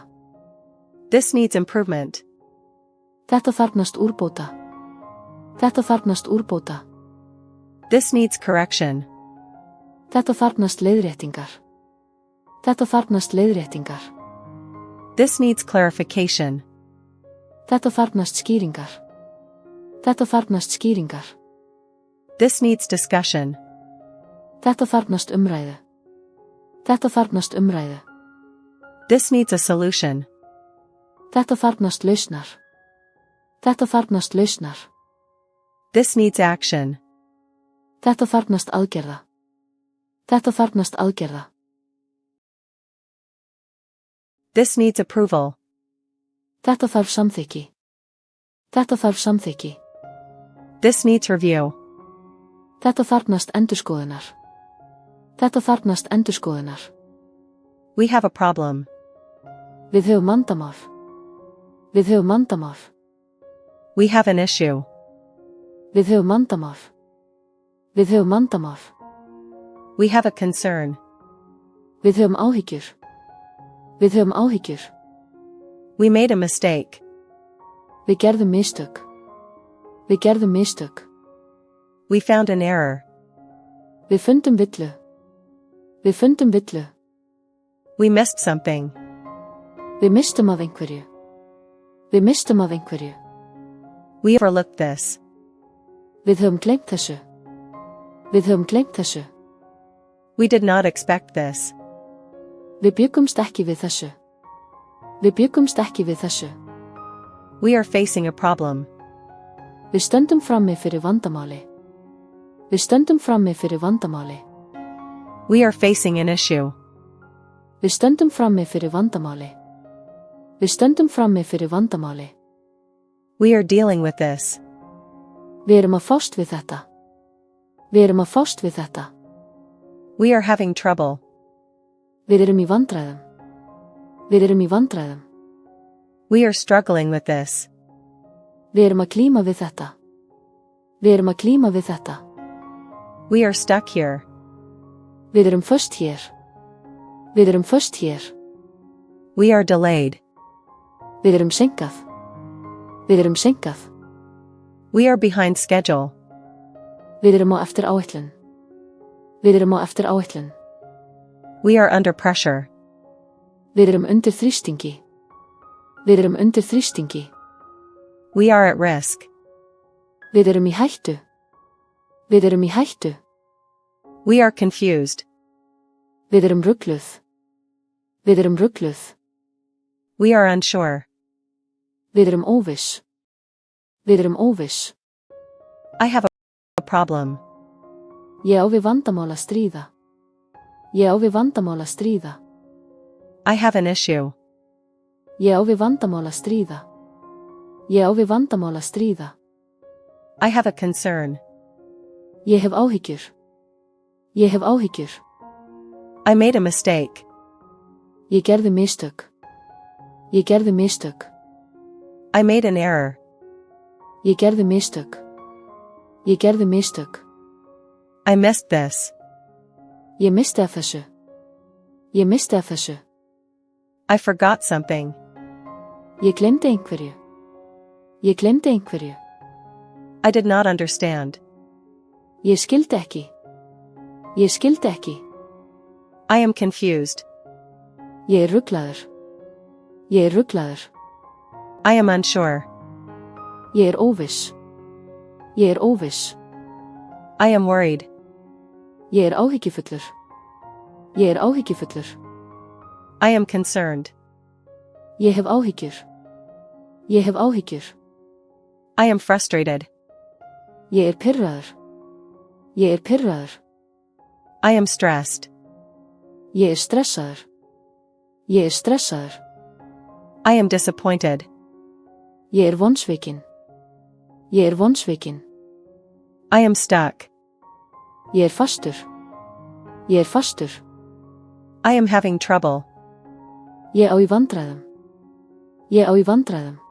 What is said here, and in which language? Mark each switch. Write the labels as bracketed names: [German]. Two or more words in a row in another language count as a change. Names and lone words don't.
[English] This needs improvement. [Icelandic] Þetta þarfnast úrbóta. Þetta þarfnast úrbóta. [English] This needs correction. [Icelandic] Þetta þarfnast leiðréttingar. Þetta þarfnast leiðréttingar. [English] This needs clarification. [Icelandic] Þetta þarfnast skýringar. Þetta þarfnast skýringar. [English] This needs discussion. [Icelandic] Þetta þarfnast umræðu. Þetta þarfnast umræðu. [English] This needs a solution. [Icelandic] Þetta þarfnast lausnar. Þetta þarfnast lausnar. [English] This needs action. [Icelandic] Þetta þarfnast aðgerða. Þetta þarfnast aðgerða. [English] This needs approval. [Icelandic] Þetta þarf samþykki. Þetta þarf samþykki. [English] This needs review. [Icelandic] Þetta þarfnast endurskoðunar. Þetta þarfnast endurskoðunar. [English] We have a problem. [Icelandic] Við höfum vandamál. Við höfum vandamál. [English] We have an issue. [Icelandic] Við höfum vandamál. Við höfum vandamál. [English] We have a concern. [Icelandic] Við höfum áhyggjur. Við höfum áhyggjur. [English] We made a mistake. [Icelandic] Við gerðum mistök. Við gerðum mistök. [English] We found an error. [Icelandic] Við fundum villu. Við fundum villu. [English] We missed something. [Icelandic] Við mistum af einhverju. Við mistum af einhverju. [English] We overlooked this. [Icelandic] Við höfum gleymt þessu. Við höfum gleymt þessu. [English] We did not expect this. [Icelandic] Við bjuggumst ekki við þessu. Við bjuggumst ekki við þessu. [English] We are facing a problem. [Icelandic] Við stöndum frammi fyrir vandamáli. Við stöndum frammi fyrir vandamáli. [English] We are facing an issue. [Icelandic] Við stöndum frammi fyrir vandamáli. Við stöndum frammi fyrir vandamáli. [English] We are dealing with this. [Icelandic] Við erum að fást við þetta. Við erum að fást við þetta. [English] We are having trouble. [Icelandic] Við erum í vandræðum. Við erum í vandræðum. [English] We are struggling with this. [Icelandic] Við erum að glíma við þetta. Við erum að glíma við þetta. [English] We are stuck here. [Icelandic] Við erum föst hér. Við erum föst hér. [English] We are delayed. [Icelandic] Við erum seinkað. Við erum seinkað. [English] We are behind schedule. [Icelandic] Við erum á eftir áætlun. Við erum á eftir áætlun. [English] We are under pressure. [Icelandic] Við erum undir þrýstingi. Við erum undir þrýstingi. [English] We are at risk. [Icelandic] Við erum í hættu. Við erum í hættu. [English] We are confused. [Icelandic] Við erum rugluð. Við erum rugluð. [English] We are unsure. [Icelandic] Við erum óviss. Við erum óviss. [English] I have a problem. [Icelandic] Ég á við vandamál að stríða. Ég á við vandamál að stríða. [English] I have an issue. [Icelandic] Ég á við vandamál að stríða. Ég á við vandamál að stríða. [English] I have a concern. [Icelandic] Ég hef áhyggjur. Ég hef áhyggjur. [English] I made a mistake. [Icelandic] Ég gerði mistök. Ég gerði mistök. [English] I made an error. [Icelandic] Ég gerði mistök. Ég gerði mistök. [English] I missed this. [Icelandic] Ég misti af þessu. Ég misti af þessu. [English] I forgot something. [Icelandic] Ég glemdi einhverju. Ég glemdi einhverju. [English] I did not understand. [Icelandic] Ég skildi ekki. Ég skildi ekki. [English] I am confused. [Icelandic] Ég er ruglaður. Ég er ruglaður. [English] I am unsure. [Icelandic] Ég er óviss. Ég er óviss. [English] I am worried. [Icelandic] Ég er áhyggjufullur. Ég er áhyggjufullur. [English] I am concerned. [Icelandic] Ég hef áhyggjur. Ég hef áhyggjur. [English] I am frustrated. [Icelandic] Ég er pirraður. Ég er pirraður. [English] I am stressed. [Icelandic] Ég er stressaður. Ég er stressaður. [English] I am disappointed. [Icelandic] Ég er vonsvikinn. Ég er vonsvikinn. [English] I am stuck. [Icelandic] Ég er fastur. Ég er fastur. [English] I am having trouble. [Icelandic] Ég á í vandræðum. Ég á í vandræðum.